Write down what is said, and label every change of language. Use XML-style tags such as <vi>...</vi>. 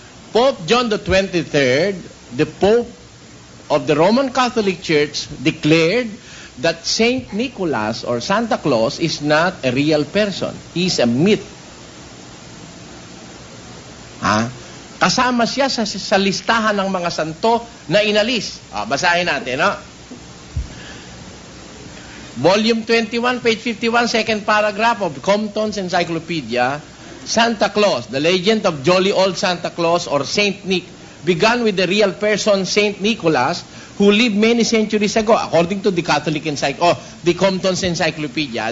<en>Pope John the 23rd, the Pope of the Roman Catholic Church, declared that Saint Nicholas or Santa Claus is not a real person. He is a myth.</en> <tl>Kasama siya sa listahan ng mga santo na inalis. Basahin natin,</tl> <en>Volume 21, page 51, second paragraph of Compton's Encyclopedia, Santa Claus, the legend of jolly old Santa Claus or Saint Nick, began with the real person Saint Nicholas, who lived many centuries ago, according to the Catholic the Compton's Encyclopedia.</en>